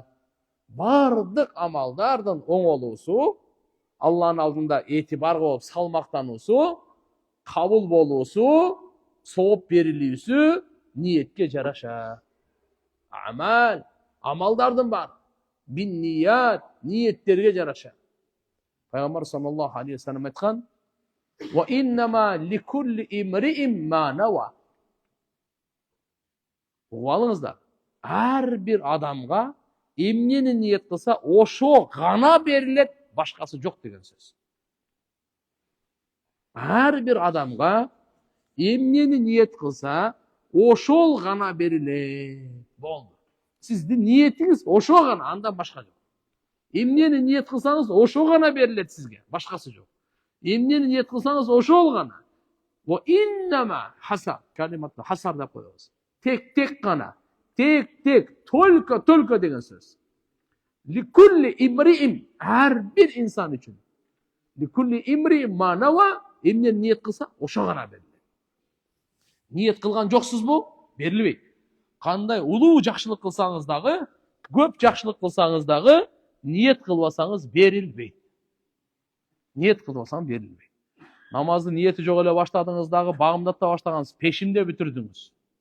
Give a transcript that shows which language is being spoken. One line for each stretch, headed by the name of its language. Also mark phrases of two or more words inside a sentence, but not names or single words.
Kyrgyz: Бардык амалдардын оңолуусу, Алланын алдында этибарга болуп салмактануусу, кабыл болуусу, сооп берилүүсү ниетке жараша. Амал, амалдардын бар. Бин-ният, ниеттерге жараша. Пайгамбар
Arabic: صلى الله عليه وسلم
Kyrgyz: айткан:
Arabic: "وإنما لكل امرئ ما نوى."
Kyrgyz: Угуп ар бир адамга эмнени ниет кылса, ошо гана берилет, башкасы жок деген сөз. Ар бир адамга эмнени ниет кылса, ошол гана берилет. Болду. Сиздин ниетиңиз ошо гана, андан башка жок. Эмнени ниет кылсаңыз, ошо гана берилет сизге, башкасы жок. Эмнени ниет кылсаңыз, ошол гана.
Arabic: وإنما
Kyrgyz: хасар, калиматты хасар деп коебуз. Тек гана, тек, только деген сөз.
Arabic: لكل امرئ,
Kyrgyz: ар бир инсан үчүн.
Arabic: لكل امرئ ما نوى,
Kyrgyz: эмнени ниет кылса, ошо гана берилет. Ниет кылган жоксузбу? Берилбейт. Кандай улуу жакшылык кылсаңыз дагы, көп жакшылык кылсаңыз дагы, ниет кылбасаңыз берилбейт. Ниет кылбасаң берилбейт. Намаздын ниети жок эле баштадыңыз дагы, багымдатта баштагансыз, пешимде бүтүрдүңүз.